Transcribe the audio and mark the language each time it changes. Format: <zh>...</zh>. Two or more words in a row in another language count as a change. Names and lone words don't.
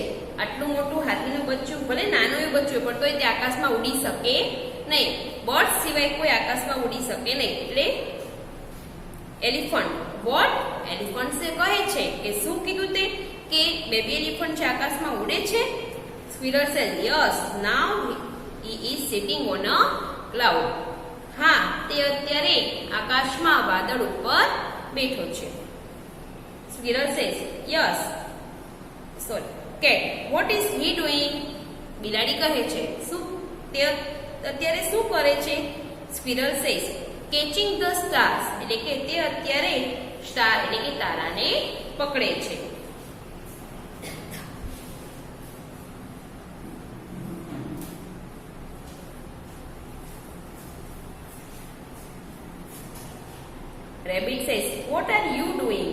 <gu>આટલું મોટું હાથીનું બચ્ચું, ભલે નાનું એવું બચ્ચું પણ તોય તે આકાશમાં ઉડી શકે નહીં. બર્ડ્સ સિવાય કોઈ આકાશમાં ઉડી શકે નહીં. એટલે</gu> <en>elephant what,</en> <gu>એલિફન્ટ કહે છે કે શું કીધું તે, કે</gu> <en>baby elephant</en> <gu>છે આકાશમાં ઉડે છે.</gu> <en>Squirrel says yes, now he is sitting on a cloud.</en> <gu>હા, તે અત્યારે આકાશમાં વાદળ ઉપર બેઠો છે.</gu> <en>Squirrel says yes. Sorry. Cat, what is he doing?</en> <gu>બિલાડી કહે છે શું તે અત્યારે શું કરે છે?</gu> <en>squirrel says catching the stars</en> <gu>એટલે કે તે અત્યારે સ્ટાર એટલે કે તારાને પકડે છે.</gu> <en>rabbit says what are you doing?</en>